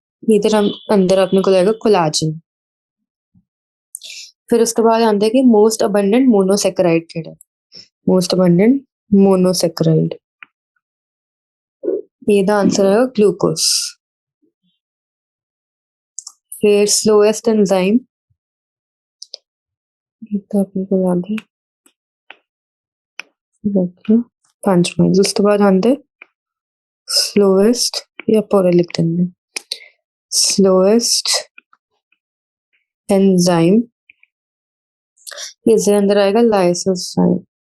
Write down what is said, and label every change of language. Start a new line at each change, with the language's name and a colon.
Hindi: इधर हम अंदर अपने को लगेगा कोलाजन. फिर उसके बाद आते हैं कि मोस्ट अबंडेंट मोनोसेकेराइड केड़ा है.
Punjabi: मोस्ट अबंडेंट मोनोसेकेराइड ਇਹਦਾ ਆਨਸਰ ਹੈ ਗਲੂਕੋਸ. ਫਿਰ ਸਲੋਐਸਟ ਐਂਜ਼ਾਈਮ ਇਹ ਆਪਣੇ ਕੋਲ ਆਂਦੀ ਦੇਖੋ 5 ਮਿੰਟ. ਉਸ ਤੋਂ ਬਾਅਦ ਆਂਦੇ ਸਲੋਐਸਟ ਜਾਂ ਪੂਰਾ ਲਿਖ ਦਿੰਦੇ slowest enzyme.
Hindi: इसके अंदर आएगा lysozyme.